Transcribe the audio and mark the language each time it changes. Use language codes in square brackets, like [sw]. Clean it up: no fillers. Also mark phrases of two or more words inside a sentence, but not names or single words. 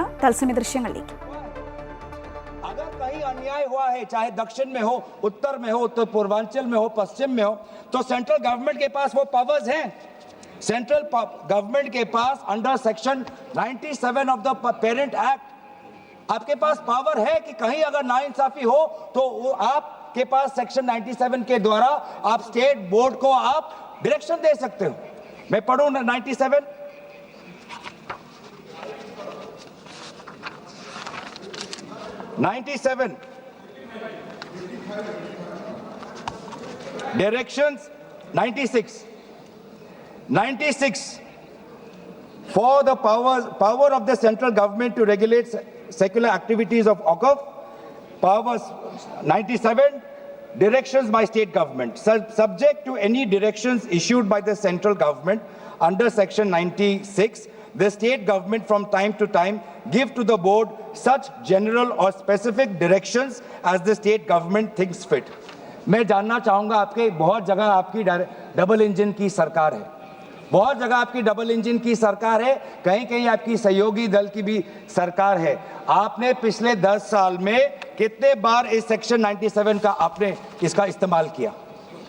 [ml] തത്സമയ ദൃശ്യങ്ങളിലേക്ക്. [hi] अगर कहीं अन्याय हुआ है, चाहे दक्षिण में हो, उत्तर में हो, उत्तर पूर्वांचल में हो, पश्चिम में हो, तो [en] central government [hi] के पास वो पावर्स हैं. [en] central government [hi] के पास [en] under section 97 of the parent act [hi] आपके पास पावर है कि कहीं अगर नाइंसाफी हो तो वो आपके पास सेक्शन 97 के द्वारा आप [en] state board [hi] को आप डायरेक्शन दे सकते हो. मैं पढ़ूं 97. [en] Directions 96 for the power of the central government to regulate secular activities of Waqf. Powers 97 directions by state government subject to any directions issued by the central government under section 96. The state government from time to time give to the board such general or specific directions as the state government thinks fit. [hi] मैं जानना चाहूंगा, आपके बहुत जगह आपकी [en] double engine [hi] की सरकार है, बहुत जगह आपकी [en] double engine [hi] की सरकार है, कहीं कहीं आपकी सहयोगी दल की भी सरकार है. आपने पिछले 10 साल में कितने बार इस सेक्शन 97 का आपने इसका इस्तेमाल किया?